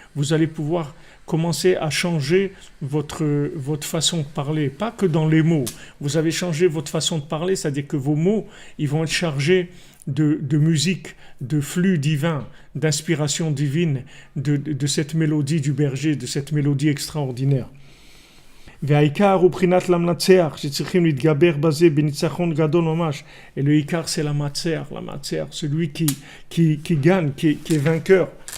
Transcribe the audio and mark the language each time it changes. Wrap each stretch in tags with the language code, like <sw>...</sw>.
<fr>Vous allez pouvoir commencer à changer votre façon de parler. Pas que dans les mots. Vous avez changé votre façon de parler, c'est-à-dire que vos mots, ils vont être chargés de musique, de flux divin, d'inspiration divine, de cette mélodie du berger, de cette mélodie extraordinaire.</fr> <he>והעיקר הוא בחינת למנצח, שצריכים להתגבר בזה בניצחון גדול ממש.</he> <fr>Et le ikar, c'est la matzer, celui qui gagne, qui est vainqueur.</fr>